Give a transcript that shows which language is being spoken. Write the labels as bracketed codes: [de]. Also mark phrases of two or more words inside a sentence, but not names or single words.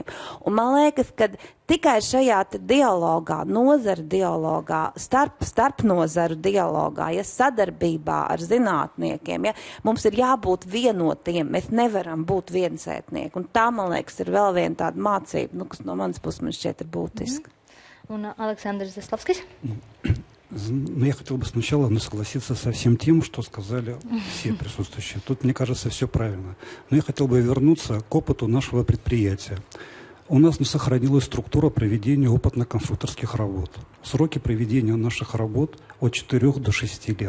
[lv] Un man liekas, ka tikai šajā dialogā, nozara dialogā, starp nozaru dialogā, ja sadarbībā ar zinātniekiem, ja, mums ir jābūt vienotiem, mēs nevaram būt viensētnieki. Un tā, man liekas, ir vēl viena tāda mācība, kas no manas puses man šķiet ir būtiska. Un Aleksandrs Zaslavskis? [ru] Но я хотел бы сначала согласиться со всем тем, что сказали все присутствующие. Тут, мне кажется, все правильно. Но я хотел бы вернуться к опыту нашего предприятия. У нас не сохранилась структура проведения опытно-конструкторских работ. Сроки проведения наших работ от 4 до 6 лет.